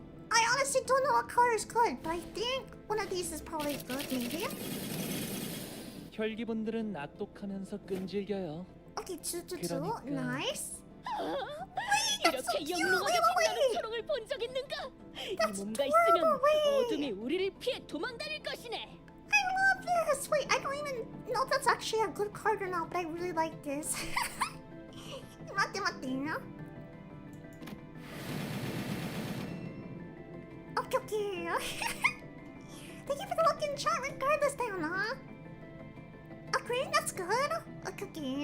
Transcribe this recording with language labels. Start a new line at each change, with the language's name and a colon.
English: I honestly don't know what color is good, but I think one of these is probably good, maybe.
Korean: 혈기분들은 악독하면서 끈질겨요.
English: Okay, two.
Korean: 그러니까.
English: Nice.
Korean: 이렇게 영롱하게 빛나는 초록을 본 적 있는가? 이 몸과 있으면
English: adorable, wait.
Korean: 어둠이 우리를 피해 도망다닐 것이네.
English: I love this. Wait, I don't even know if that's actually a good card or not, but I really like this.
Korean: 맞대.
English: Okay. Thank you for the lucky chat regardless, Diana. Okay, that's good. Okay.